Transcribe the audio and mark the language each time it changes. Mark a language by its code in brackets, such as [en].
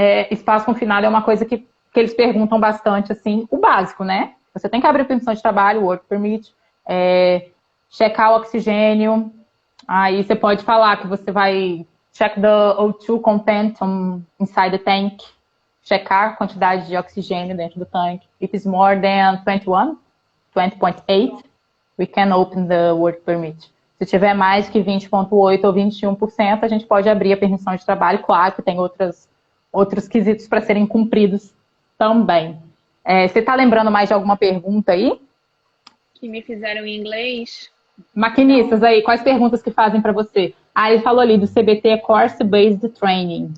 [pt] Espaço confinado é uma coisa que eles perguntam bastante, assim, o básico, né? Você tem que abrir permissão de trabalho, work permit, checar o oxigênio. Aí você pode falar que você vai [en] check the O2 content inside the tank, [pt] checar a quantidade de oxigênio dentro do tanque. [en] If it's more than 21, 20.8, we can open the work permit. [pt] Se tiver mais que 20,8 ou 21%, a gente pode abrir a permissão de trabalho. Claro que tem outros quesitos para serem cumpridos também. Você está lembrando mais de alguma pergunta aí? Que me fizeram em inglês. Não. Maquinistas aí, quais perguntas que fazem para você? Ele falou ali do CBT Course Based Training.